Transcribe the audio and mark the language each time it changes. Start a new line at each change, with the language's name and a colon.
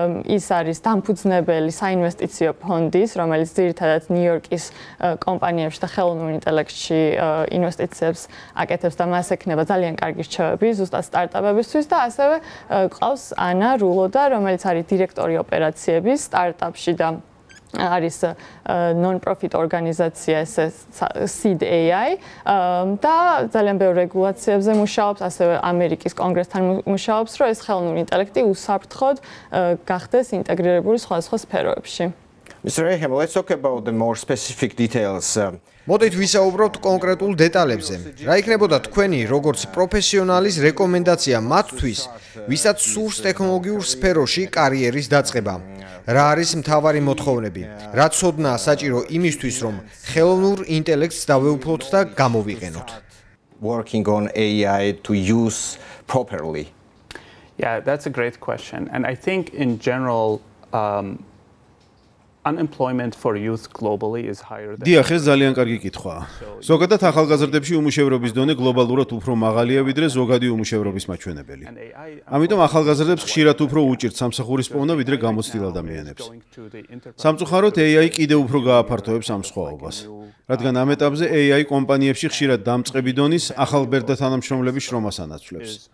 Georgian: ის არის დამფუძნებელი საინვესტიციო ფონდის, რომელიც ძირითადად ნიუ-იორკის კომპანიებში და ხელოვნურ ინტელექტში ინვესტიციებს აკეთებს და მას ექნება ძალიან კარგი რჩევები ზუსტად სტარტაპებისთვის და ასევე ყავს ანა რულოდა, რომელიც არის დირექტორი ოპერაციების სტარტაპში და არის non-profit ორგანიზაცია Seed AI და ძალიან ბევრ რეგულაციებზე მუშაობს, ასევე ამერიკის კონგრესთან მუშაობს, რომ ეს ხელოვნური ინტელექტი უსაფრთხოდ გახდეს ინტეგრირებული სხვადასხვა სფეროებში.
English: Mr. AIHM, let's talk about the more specific details.
Georgian: მოდით ვისაუბროთ კონკრეტულ დეტალებზე. რა იქნებოდა თქვენი, როგორც პროფესიონალის რეკომენდაცია მათთვის, ვისაც სურს ტექნოლოგიურ სფეროში კარიერის დაწყება? რა არის მთავარი მოთხოვნები? რა ცოდნაა საჭირო იმისთვის, რომ ხელოვნურ ინტელექტს დავეუფლოთ და გამოვიყენოთ?
English: Working on AI to use properly. Yeah, that's a great question. And I think in general unemployment for youth globally is higher than
Georgian: დიახ, ეს ძალიან კარგი კითხვაა. ზოგადად ახალგაზრდებში უმუშევრობის დონე გლობალურად უფრო მაღალია, ვიდრე ზოგადი უმუშევრობის მაჩვენებელი. ამიტომ ახალგაზრდებს ხშირად უფრო უჭირთ სამსახურის პოვნა, ვიდრე გამოცდილ ადამიანებს. სამწუხაროდ AI კიდევ უფრო გააფართოვებს ამ სხვაობას. რადგან ამ ეტაპზე AI კომპანიებში ხშირად დამწყები დონის ახალ ბერდა თანამშრომლების შრომას ანაცვლებს.